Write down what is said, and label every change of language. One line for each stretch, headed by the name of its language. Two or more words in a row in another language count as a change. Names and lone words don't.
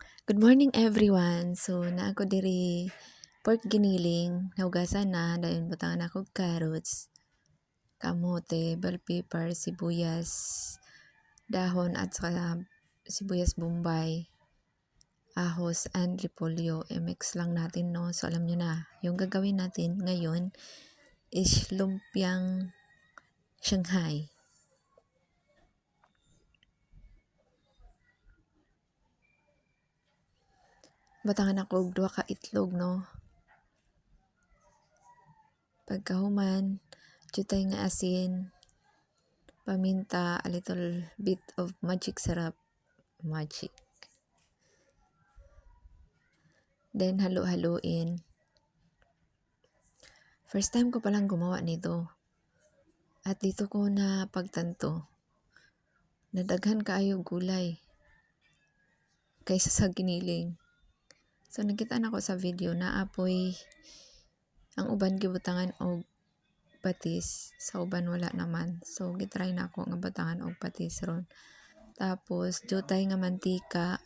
English: Good morning everyone.
Cebuano: So naa ko diri pork giniling, nahugasan na, dayon butangan ako carrots, kamote,
English: bell pepper,
Cebuano: sibuyas, dahon
Filipino: at saka
Cebuano: sibuyas bombay, ahos and repolyo.
Filipino: I-mix lang natin, no. So alam niyo na, yung gagawin natin ngayon is lumpiang Shanghai.
Cebuano: Batangan ako og 2 ka itlog, no. Pagkahuman, jutay nga asin, paminta,
English: a little bit of magic syrup.
Filipino: Magic. Then halo-haluin. First time ko palang gumawa nito. At dito ko na pagtanto,
Cebuano: nadaghan kaayo gulay kaysa sa giniling. So nakita na ko sa video na apoy ang uban gibutangan og patis, sa uban wala naman. So gitry na ako nga butangan og patis ron. Tapos jutay nga mantika.